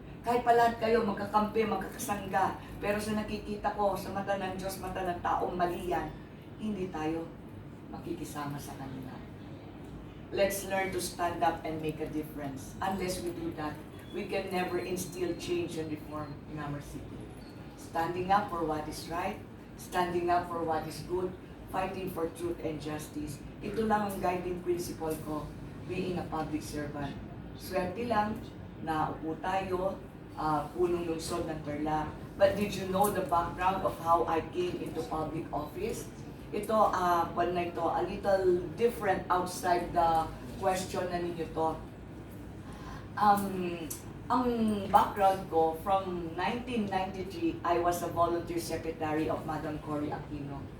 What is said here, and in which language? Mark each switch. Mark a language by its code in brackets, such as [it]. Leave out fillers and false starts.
[tl] Kahit pa lahat kayo magkakampi, magkakasangga, pero sa nakikita ko, sa mata ng Diyos, mata ng taong mali yan, hindi tayo makikisama sa kanila. [en] Let's learn to stand up and make a difference. Unless we do that, we can never instill change and reform in our city. Standing up for what is right, standing up for what is good, fighting for truth and justice. [tl] Ito lang ang [en] guiding principle ko, being a public servant. [tl] Swerte lang na upo tayo, punong lungsod ng Tarlac. [en] But did you know the background of how I came into public office? Ito, a little different outside the question [tl] na ninyo to. Ang background ko, [en] from 1993, I was a volunteer secretary of Madam Cory Aquino.